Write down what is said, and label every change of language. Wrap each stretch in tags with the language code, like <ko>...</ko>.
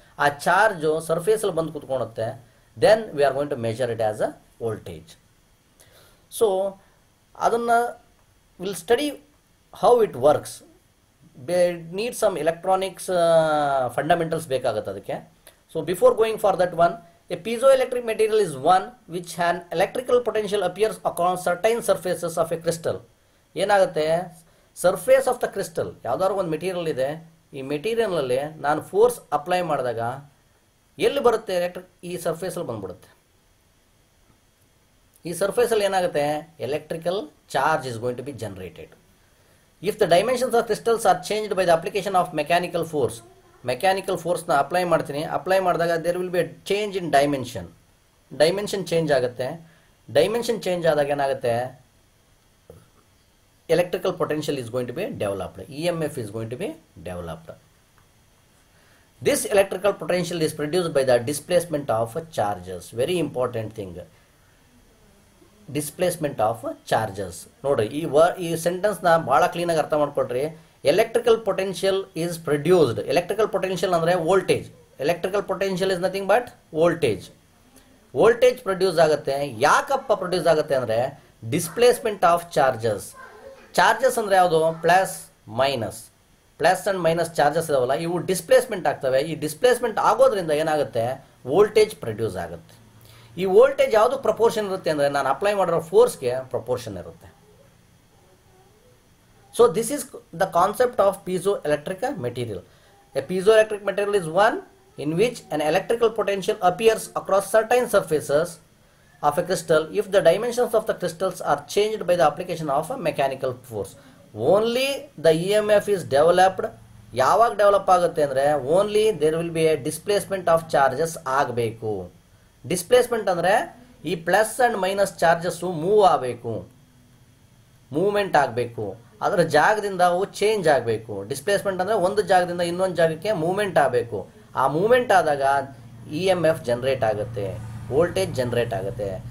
<kn>ಆ ಚಾರ್ಜು ಸರ್ಫೇಸಲ್ಲಿ ಬಂದು ಕೂತ್ಕೊಳ್ಳುತ್ತೆ.</kn> <en>Then we are going to measure it as a voltage. So ಅದನ್ನು will study how it works. Need some electronics fundamentals</en> <kn>ಬೇಕಾಗುತ್ತೆ ಅದಕ್ಕೆ.</kn> <en>So before going for that one, a piezoelectric material is one which an electrical potential appears across certain surfaces of a crystal.</en> <kn>ಏನಾಗುತ್ತೆ? Surface of the crystal ಯಾವ್ದಾದ್ರು ಒಂದು material ಇದೆ. ಈ ಮೆಟೀರಿಯಲ್ನಲ್ಲಿ ನಾನು force apply ಮಾಡಿದಾಗ ಎಲ್ಲಿ ಬರುತ್ತೆ? ಎಲೆಕ್ಟ್ರಿಕ್ ಈ ಸರ್ಫೇಸಲ್ಲಿ ಬಂದ್ಬಿಡುತ್ತೆ. ಈ ಸರ್ಫೇಸಲ್ಲಿ ಏನಾಗುತ್ತೆ?</kn> <en>Electrical charge is going to be generated. If the dimensions of crystals are changed by the application of mechanical force, mechanical ಫೋರ್ಸ್ನ apply</en> <kn>ಮಾಡ್ತೀನಿ.</kn> <en>Apply ಮಾಡಿದಾಗ there will be a change in dimension.</en> <kn>Dimension change ಆಗುತ್ತೆ. Dimension change ಆದಾಗ ಏನಾಗುತ್ತೆ?</kn> <en>electrical potential is going to be developed. EMF is going to be developed. This electrical potential is produced by the displacement of charges. Very important thing. Displacement of charges.</en> <kn>ನೋಡ್ರಿ, ಈ sentence ನ ಬಹಳ clean ಆಗಿ ಅರ್ಥ ಮಾಡ್ಕೊಳ್ರಿ. Electrical potential</kn> <en>is produced.</en> <kn>Electrical potential ಅಂದ್ರೆ voltage.</kn> <en>Electrical potential is nothing but voltage.</en> <kn>Voltage produce ಆಗುತ್ತೆ. ಯಾಕಪ್ಪ ಪ್ರೊಡ್ಯೂಸ್ ಆಗುತ್ತೆ ಅಂದ್ರೆ ಡಿಸ್ಪ್ಲೇಸ್ಮೆಂಟ್ ಆಫ್ ಚಾರ್ಜಸ್. ಚಾರ್ಜಸ್ ಅಂದರೆ ಯಾವುದು? Plus minus. Plus and minus charges ಇದಾವಲ್ಲ, ಇವು ಡಿಸ್ಪ್ಲೇಸ್ಮೆಂಟ್ ಆಗ್ತವೆ. ಈ ಡಿಸ್ಪ್ಲೇಸ್ಮೆಂಟ್ ಆಗೋದ್ರಿಂದ ಏನಾಗುತ್ತೆ? ವೋಲ್ಟೇಜ್ ಪ್ರೊಡ್ಯೂಸ್ ಆಗುತ್ತೆ. ಈ ವೋಲ್ಟೇಜ್ ಯಾವುದು ಪ್ರಪೋರ್ಷನ್ ಇರುತ್ತೆ ಅಂದರೆ ನಾನು ಅಪ್ಲೈ ಮಾಡಿರೋ ಫೋರ್ಸ್ಗೆ ಪ್ರಪೋರ್ಷನ್ ಇರುತ್ತೆ.</kn> <en>So this is the concept of piezoelectric material. A piezoelectric material is one in which an electrical potential appears across certain surfaces of a crystal if the dimensions of the crystals are changed by the application of a mechanical force. Only the EMF is developed.</en> <kn>ಯಾವಾಗ develop ಆಗುತ್ತೆ ಅಂದರೆ</kn> <en>only there will be a displacement of charges</en> <kn>ಆಗಬೇಕು. Displacement ಅಂದರೆ ಈ plus and minus charges move ಆಗಬೇಕು, movement ಆಗಬೇಕು, ಅದರ ಜಾಗದಿಂದ ಅವು ಚೇಂಜ್ ಆಗಬೇಕು. ಡಿಸ್ಪ್ಲೇಸ್ಮೆಂಟ್ ಅಂದರೆ ಒಂದು ಜಾಗದಿಂದ ಇನ್ನೊಂದು ಜಾಗಕ್ಕೆ ಮೂವ್ಮೆಂಟ್ ಆಗಬೇಕು. ಆ ಮೂವ್ಮೆಂಟ್ ಆದಾಗ ಇ ಎಮ್ ಎಫ್ ಜನ್ರೇಟ್ ಆಗುತ್ತೆ, ವೋಲ್ಟೇಜ್ ಜನ್ರೇಟ್ ಆಗುತ್ತೆ.</kn>